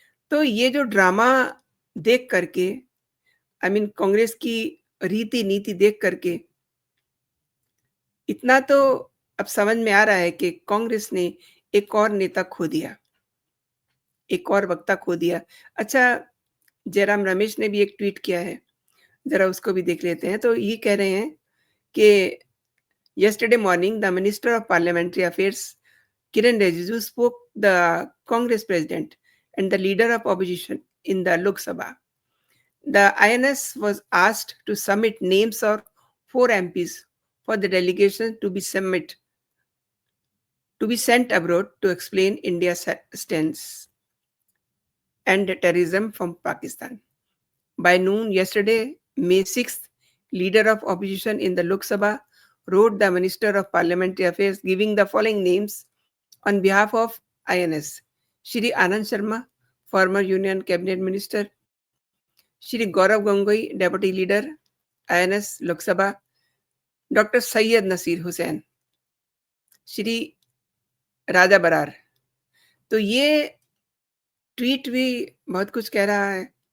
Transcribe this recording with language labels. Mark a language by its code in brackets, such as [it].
[hi] तो ये जो ड्रामा देख कर के कांग्रेस की रीति-नीति देख कर के इतना तो अब समझ में आ रहा है कि कांग्रेस ने एक और नेता खो दिया, एक और वक्ता खो दिया। अच्छा, जयराम रमेश ने भी एक ट्वीट किया है, ज़रा उसको भी देख लेते हैं। तो ये कह रहे हैं कि [en] yesterday morning the Minister of Parliamentary Affairs Kiran Rijiju spoke the Congress president and the leader of opposition in the Lok Sabha. The INS was asked to submit names of 4 MPs for the delegation to be sent abroad to explain India's stance and terrorism from Pakistan. By noon yesterday, May 6th, leader of opposition in the Lok Sabha wrote the Minister of Parliamentary Affairs giving the following names on behalf of INS. Shri Anand Sharma, former Union Cabinet Minister, Shri Gaurav Gangohi deputy leader INS Lok Sabha, doctor Syed Naseer Hussain, Shri Raja Brar. [hi] तो ये tweet भी बहुत कुछ कह रहा है।